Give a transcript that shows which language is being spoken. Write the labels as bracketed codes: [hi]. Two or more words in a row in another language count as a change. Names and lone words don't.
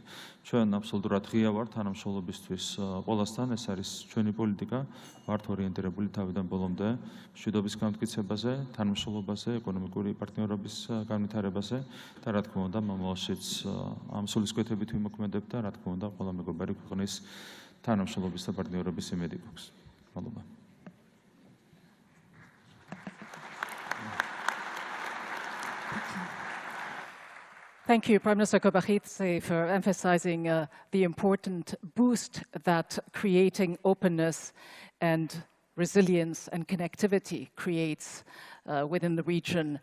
[ka] ჩვენ აბსოლუტურად ღია ვართ თანამშრომლობისთვის ყველასთან, ეს არის ჩვენი პოლიტიკა, ვართ ორიენტირებული თავიდან ბოლომდე მშვიდობის გამტკიცებაზე, თანამშრომლობაზე, ეკონომიკური პარტნიორობის განვითარებაზე და რა თქმა უნდა მომავალშიც ამ სულისკვეთებით ვიმოქმედებთ და რა თქმა უნდა ყველა მეგობარი ქვეყნის თანამშრომლობის და პარტნიორობის იმედი გვაქვს. მადლობა. [en] Thank you, Prime Minister Kobachidze, for emphasizing the important boost that creating openness and resilience and connectivity creates within the region.